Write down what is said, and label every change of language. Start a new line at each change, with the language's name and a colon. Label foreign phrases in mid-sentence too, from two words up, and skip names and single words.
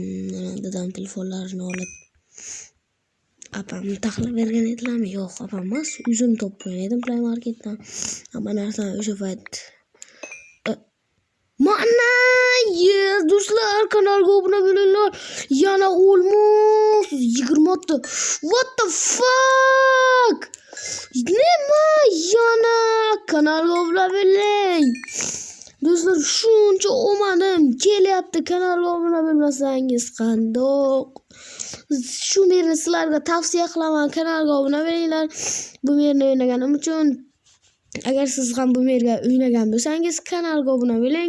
Uzbek: Dadam telefonlarini olib apamni taxlab bergan edilarmi? Yo'q, apam emas. O'zim topib o'ynadim Play Marketdan. Hamma narsani o'sha payt mana do'stlar, kanalga obuna bo'linglar. Yana olmos 20 ta.
English: What the fuck?
Uzbek: Nima? Yana kanalga obuna bo'ling. Do'stlar, shuncha omadim kelyapti. Kanalga obuna bo'lmasangiz qandoq? Shu merni sizlarga tavsiya qilaman. Kanalga obuna bo'linglar. Bu merni o'ynaganim uchun. Agar siz ham bu merga o'ynagan bo'lsangiz, kanalga obuna bo'ling.